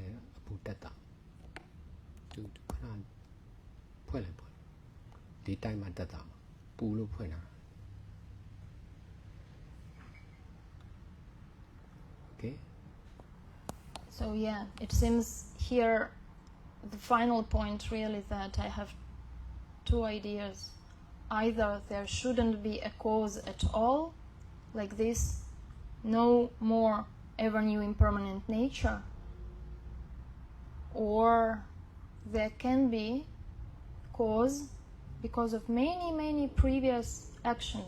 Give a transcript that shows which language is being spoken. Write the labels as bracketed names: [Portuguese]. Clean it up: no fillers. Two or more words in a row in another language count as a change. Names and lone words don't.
[Burmese] လည်းအပူတက်တာသူခဏဖွင့်လိုက်ပေါ့ဒီတိုင်းမှာတက်တာပူလို့ဖွင့်တာ Okay. [English] So yeah, it seems here the final point really that I have two ideas. Either there shouldn't be a cause at all, like this, no more ever new impermanent nature, or there can be cause because of many previous actions.